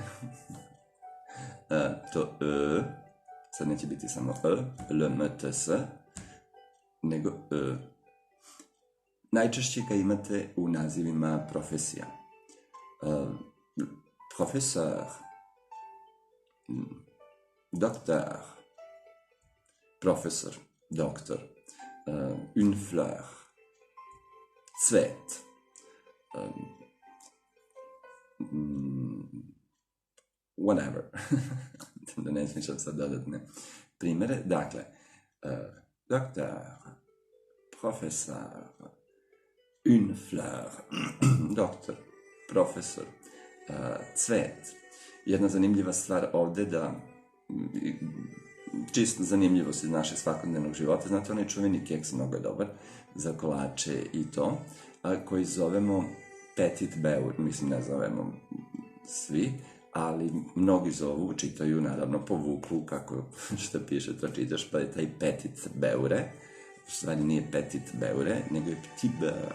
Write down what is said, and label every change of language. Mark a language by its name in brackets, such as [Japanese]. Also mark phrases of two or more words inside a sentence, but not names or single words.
[Serbian] To E, sad neće biti samo E, L, M, T, S, nego E. Najčešće ga imate u nazivima profesija. Profesor, doktor, profesor, doktor, [French] une fleur, [Serbian] cvet, whatever. Da ne smišljam sad dodatne primere. Dakle, doktor, profesor, [French] une fleur, [Serbian] doktor, profesor, cvet. Jedna zanimljiva stvar ovde da, čisto zanimljivost iz našeg svakodnevnog života, znate, onaj čuveni keks mnogo je dobar za kolače i to, koji zovemo petit beur, mislim ne zovemo svi, ali mnogi zovu, čitaju naravno po vuklu, kako što piše to čitaš, pa je taj petit beure, u stvari nije petit beure, nego je petit beur.